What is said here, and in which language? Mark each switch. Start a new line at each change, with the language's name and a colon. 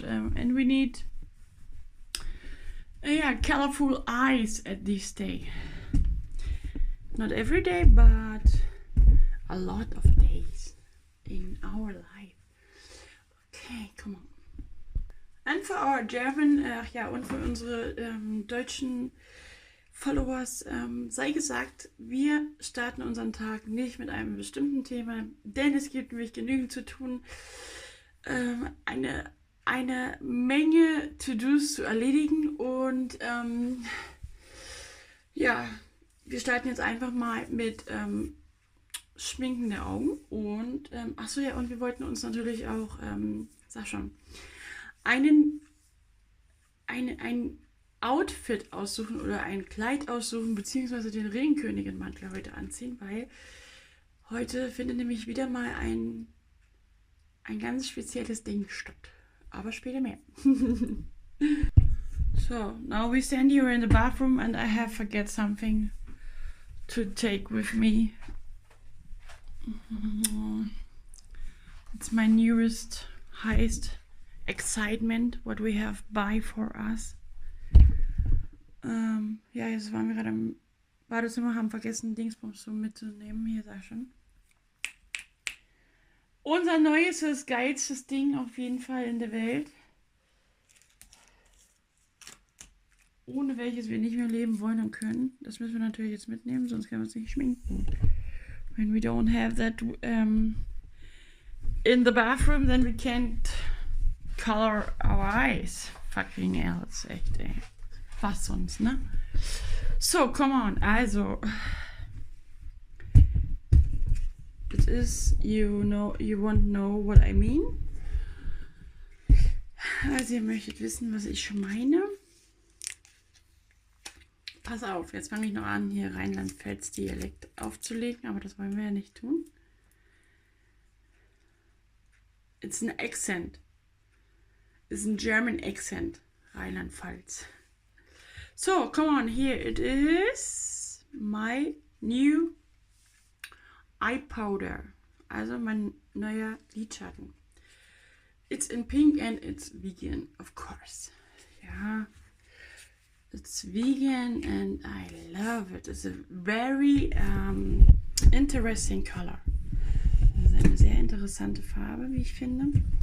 English: And we need colorful eyes at this day. Not every day, but a lot of days in our life. Okay, come on. And and for our German,
German: und für unsere deutschen Followers sei gesagt, wir starten unseren Tag nicht mit einem bestimmten Thema, denn es gibt nämlich genügend zu tun, eine Menge To-Dos zu erledigen und wir starten jetzt einfach mal mit Schminken der Augen und und wir wollten uns natürlich auch, sag schon, ein Outfit aussuchen oder ein Kleid aussuchen, beziehungsweise den Regenkönigin-Mantel heute anziehen, weil heute findet nämlich wieder mal ein ganz spezielles Ding statt. Aber später mehr.
English: So, now we stand here in the bathroom and I have forget something to take with me. It's my newest, highest excitement, what we have buy for us.
German: Jetzt waren wir gerade im Badezimmer, haben vergessen, Dingsbums so mitzunehmen. Hier, sag schon. Unser neuestes, geilstes Ding auf jeden Fall in der Welt. Ohne welches wir nicht mehr leben wollen und können. Das müssen wir natürlich jetzt mitnehmen, sonst können wir uns nicht schminken.
English: When we don't have that in the bathroom, then we can't color our eyes. Fucking else,
German: echt, ey. Was sonst, ne?
English: So, come on. Also, it is, you won't know what I mean.
German: Also, ihr möchtet wissen, was ich meine. Pass auf, jetzt fange ich noch an, hier Rheinland-Pfalz-Dialekt aufzulegen, aber das wollen wir ja nicht tun.
English: It's an accent. It's a German accent. Rheinland-Pfalz. So, come on, here it is. My new eye powder.
German: Also mein neuer Lidschatten.
English: It's in pink and it's vegan, of course. Ja. It's vegan and I love it. It's a very interesting color.
German: Das ist eine sehr interessante Farbe, wie ich finde.